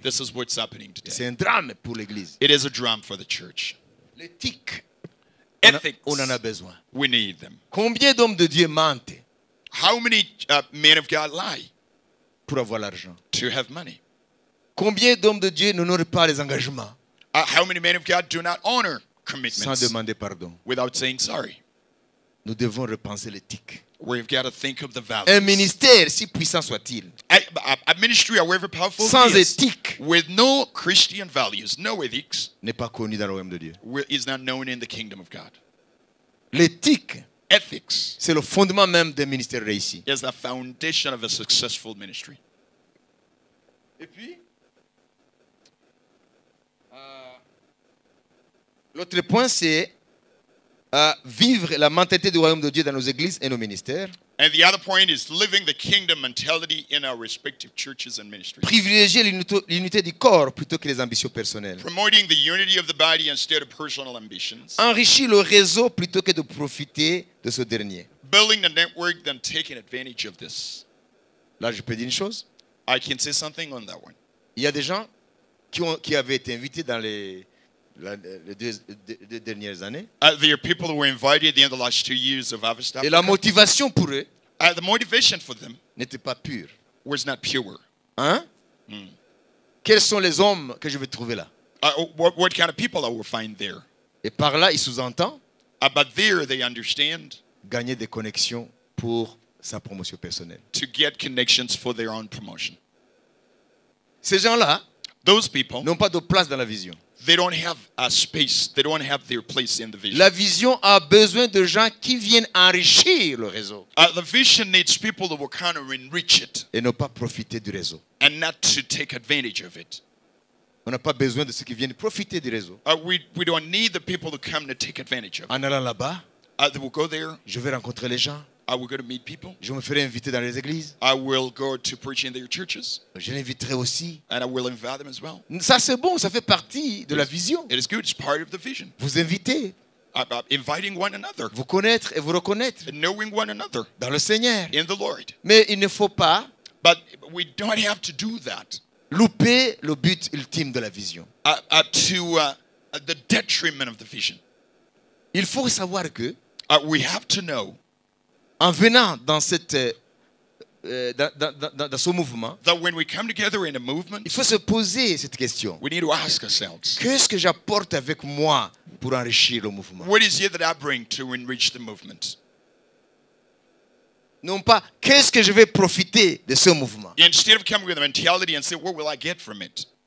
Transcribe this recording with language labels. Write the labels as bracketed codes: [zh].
[en] This is what's happening [fr] C'est [en] today. [fr] un drame pour l'Église. [en] It is a drum for the church. [fr] L'éthique, [en] Ethics, [fr] on en a besoin. [en] we need them. [fr] Combien d'hommes de Dieu mentent [en] How many men of God lie [fr] pour avoir l'argent? [en] to have money? [fr] Combien d'hommes de Dieu n'honorent pas les engagements [en] How many men of God do not honor [fr] sans [en] commitments [fr] demander pardon? [en] without saying sorry? [fr] Nous devons repenser l'éthique. [en] We've got to think of the [fr] Un [en] values. [fr] ministère, si puissant soit-il, [en] A ministry, however powerful [fr] sans [en] it is, [fr] éthique, [en] with no Christian values, no ethics, [fr] n'est pas connu dans le royaume de Dieu. [en] is not known in the kingdom of God. [fr] L'éthique, [en] Ethics [fr] c'est le fondement même d'un ministère réussi. [en] is the foundation of a successful ministry. [fr] Et puis, l'autre point, c'est vivre la mentalité du royaume de Dieu dans nos églises et nos ministères. [en] And the other point is living the kingdom mentality in our respective churches and ministries. [fr] Privilégier l'unité du corps plutôt que les ambitions personnelles. [en] Promoting the unity of the body instead of personal ambitions. [fr] Enrichir le réseau plutôt que de profiter de ce dernier. [en] Building the network, then taking advantage of this. [fr] Là, je peux dire une chose. [en] I can say something on that one. [fr] Il y a des gens qui avaient été invités dans les deux dernières années. [en] There are people who were invited in the last 2 years of Harvest [fr] Et la [en] Africa. [fr] motivation pour eux [en] The motivation for them [fr] n'était pas pure. [en] was not pure. [fr] Hein? Quels sont les hommes que je vais trouver là? [en] What kind of people I will find there? [fr] Et par là, il sous-entend [en] But there they understand [fr] gagner des connexions pour sa promotion personnelle. [en] to get connections for their own promotion. [fr] Ces gens-là [en] Those people, [fr] n'ont pas de place dans la vision. [en] they don't have a space. They don't have their place in the vision. [fr] La vision a besoin de gens qui viennent enrichir le réseau [en] The vision needs people that will kind of enrich it [fr] et ne pas profiter du réseau. [en] and not to take advantage of it. [fr] On n'a pas besoin de ceux qui viennent profiter du réseau. [en] We don't need the people to come to take advantage of it. [fr] En allant là-bas, [en] They will go there. [fr] je vais rencontrer les gens. [en] I will go to meet people. [fr] Je me ferai inviter dans les églises. [en] I will go to preach in their churches, [fr] Je l'inviterai aussi. [en] and I will invite them as well. [fr] Ça, c'est bon, ça fait partie de la vision. [en] It is good. It's part of the vision. [fr] Vous inviter, [en] Inviting one another, [fr] vous connaître et vous reconnaître [en] knowing one another [fr] dans le Seigneur. [en] in the Lord. [fr] Mais il ne faut pas [en] But we don't have to do that [fr] louper le but ultime de la vision. [en] to the detriment of the vision. [fr] Il faut savoir que, [en] We have to know [fr] en venant dans cette dans ce mouvement, [en] that when we come together in a movement, [fr] il faut se poser cette question. [en] we need to ask ourselves, [fr] Qu'est-ce que j'apporte avec moi pour enrichir le mouvement? [en] what is it that I bring to enrich the movement? [fr] Non pas, qu'est-ce que je vais profiter de ce mouvement? [en] Instead of coming with a mentality and say, what will I get from it?